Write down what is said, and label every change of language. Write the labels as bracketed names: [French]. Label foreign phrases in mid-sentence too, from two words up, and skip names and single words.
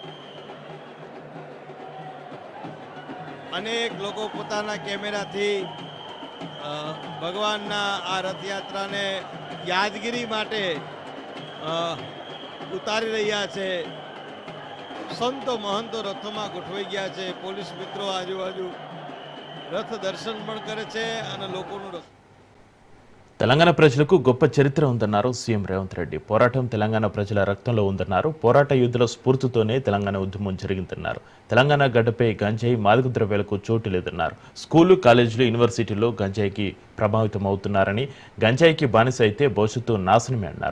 [Gujarati] અનેક લોકો પોતાના કેમેરાથી ભગવાનના આ રથયાત્રાને યાદગીરી માટે ઉતારી રહ્યા છે. સંતો મહંતો રથોમાં ગોઠવાઈ ગયા છે. પોલીસ મિત્રો આજુબાજુ રથ દર્શન પણ કરે છે અને લોકોનું રથ. [Telugu] తెలంగాణ ప్రజలకు గొప్ప చరిత్ర ఉందన్నారు సీఎం రేవంత్ రెడ్డి. పోరాటం తెలంగాణ ప్రజల రక్తంలో ఉందన్నారు. పోరాట యుద్ధుల స్ఫూర్తితోనే తెలంగాణ ఉద్యమం జరిగిందన్నారు. తెలంగాణ గడ్డపై గంజాయి, మాదక ద్రవ్యాలకు చోటు లేదన్నారు. స్కూలు, కాలేజీలు, యూనివర్సిటీల్లో గంజాయికి ప్రభావితం అవుతున్నారని, గంజాయికి బానిస అయితే భవిష్యత్తు నాశనమే అన్నారు.